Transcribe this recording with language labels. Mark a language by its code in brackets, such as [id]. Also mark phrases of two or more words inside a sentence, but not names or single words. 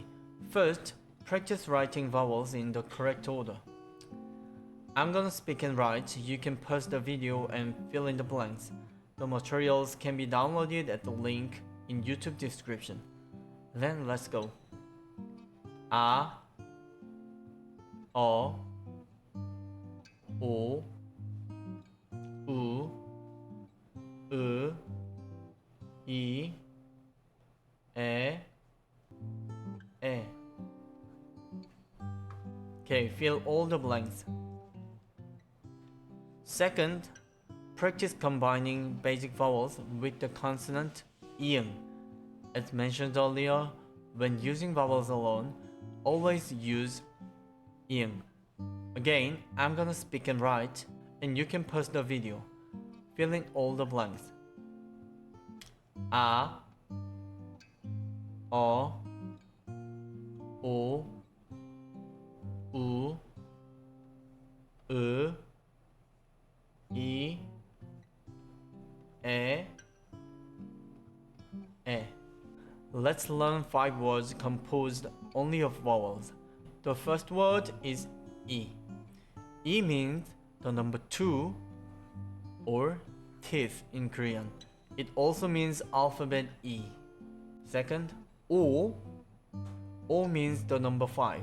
[en] First, practice writing vowels in the correct order. I'm gonna speak and write. You can pause the video and fill in the blanks. The materials can be downloaded at the link in YouTube description. Then let's go. A, o, u, I, e. Okay, fill all the blanks. Second, practice combining basic vowels with the consonant ing. As mentioned earlier, when using vowels alone, always use ing. Again, I'm gonna speak and write, and you can pause the video. Fill in all the blanks. A, o, u, I, e. Let's learn 5 words composed only of vowels. The first word is I. I means the number 2 or teeth in Korean. It also means alphabet E. Second, O. O means the number 5.